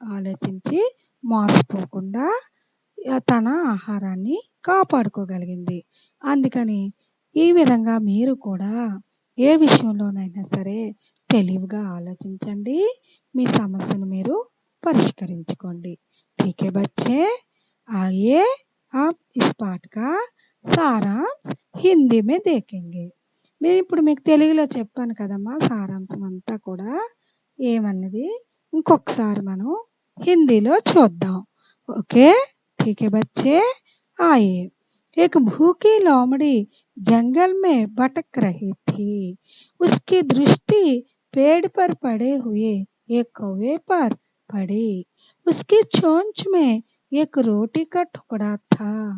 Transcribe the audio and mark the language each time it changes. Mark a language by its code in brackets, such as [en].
[te] ఆలోచించి మోసపోకుండా తన ఆహారాన్ని కాపాడుకోగలిగింది. అందుకని ఈ విధంగా మీరు కూడా ఏ విషయంలోనైనా సరే తెలివిగా ఆలోచించండి. మీ సమస్యను మీరు పరిష్కరించుకోండి. [hi] ठीक है बच्चे? आइए अब इस पाठ का सारांश हिंदी में देखेंगे. [te] ఇప్పుడు మీకు తెలుగులో చెప్పాను కదమ్మా సారాంశం అంతా కూడా ఏమన్నది ఇంకొకసారి మనం హిందీలో చూద్దాం. [hi] ఓకే? ठीक है बच्चे? आइए. एक भूखी लोमड़ी जंगल में भटक रही थी. उसकी दृष्टि पेड़ पर पड़े हुए एक कौवे पर पड़ी. उसकी चोंच में एक रोटी का टुकड़ा था.